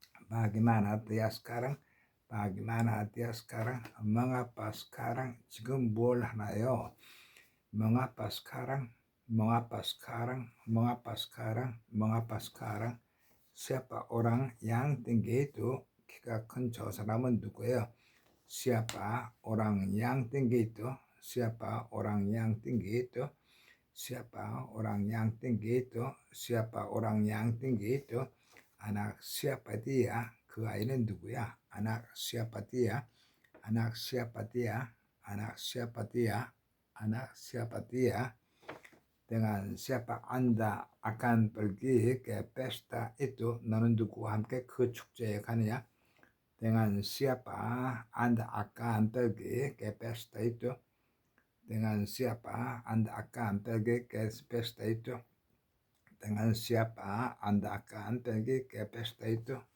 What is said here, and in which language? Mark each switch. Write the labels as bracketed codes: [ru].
[id] bagaimana dia sekarang? bagaimana dia sekarang? mengapa sekarang? [ko] 지금 뭘 하나요? [id] mengapa sekarang? mengapa sekarang? mengapa sekarang? mengapa sekarang? siapa orang yang tinggi itu? [ko] 키가 큰 저 사람은 누구예요? [id] siapa orang yang tinggi itu? siapa orang yang tinggi itu? siapa orang yang tinggi itu? siapa orang yang tinggi itu? anak siapa dia? [ko] 그 아이는 누구야? [id] anak siapa dia? anak siapa dia? anak siapa dia? anak siapa dia? dengan siapa Anda akan pergi ke pesta itu? [ko] 너는 누구와 함께 그 축제에 가느냐? [id] dengan siapa Anda akan pergi ke pesta itu? dengan siapa Anda akan pergi ke pesta itu? dengan siapa Anda akan pergi ke pesta itu?